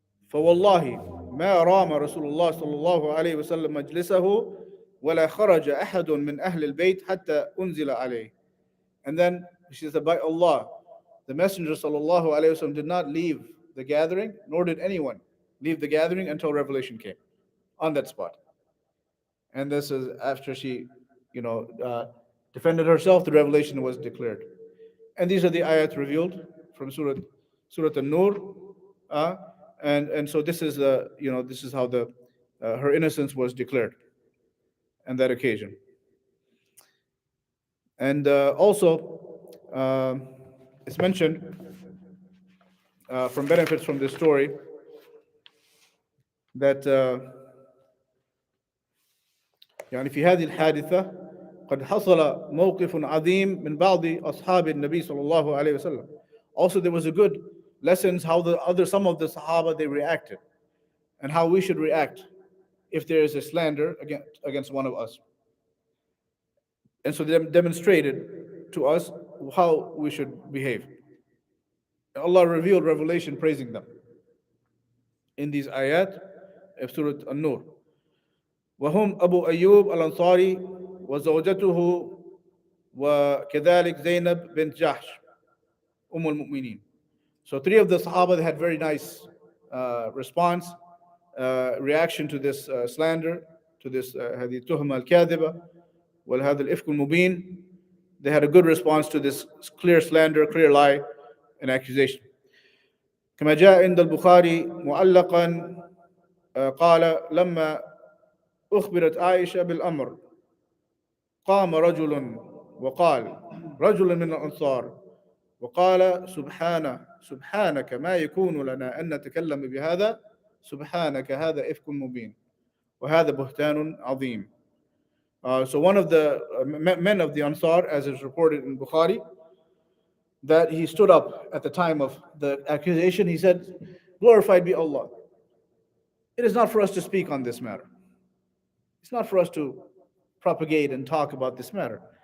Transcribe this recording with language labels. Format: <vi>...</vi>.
<ar>فوالله ما رام رسول الله صلى الله عليه وسلم مجلسه ولا خرج أحد من أهل البيت حتى أنزل عليه.</ar> <en>And then she said, by Allah, the Messenger ﷺ did not leave the gathering, nor did anyone leave the gathering until revelation came on that spot. And this is after she, you know, defended herself. The revelation was declared, and these are the ayat revealed from Surah An-Nur, uh, and so this is the, you know, this is how the her innocence was declared on that occasion. And also, it's mentioned from benefits from this story that</en> <ar>يعني في هذه الحادثة قد حصل موقف عظيم من بعض أصحاب النبي صلى الله عليه وسلم.</ar> <en>Also, there was a good lessons how the other some of the Sahaba they reacted, and how we should react if there is a slander against one of us. And so they demonstrated to us how we should behave. Allah revealed revelation praising them in these ayat of Surah An-Nur.</en> <ar>وهم أبو أيوب الأنصاري وزوجته وكذلك زينب بنت جحش أم المؤمنين.</ar> <en>So three of the Sahaba they had very nice response, reaction to this slander, to this</en> <ar>هذه التهمة الكاذبة وهذا الإفك المبين.</ar> <en>They had a good response to this clear slander, clear lie, and accusation.</en> <ar>كما جاء عند البخاري معلقا قال لما أخبرت عائشة بالأمر قام رجل وقال رجل من الأنصار وقال سبحانك ما يكون لنا أن نتكلم بهذا سبحانك هذا إفك مبين وهذا بهتان عظيم.</ar> <en>So one of the men of the Ansar, as is reported in Bukhari, that he stood up at the time of the accusation, he said, glorified be Allah. It is not for us to speak on this matter. It's not for us to propagate and talk about this matter.</en>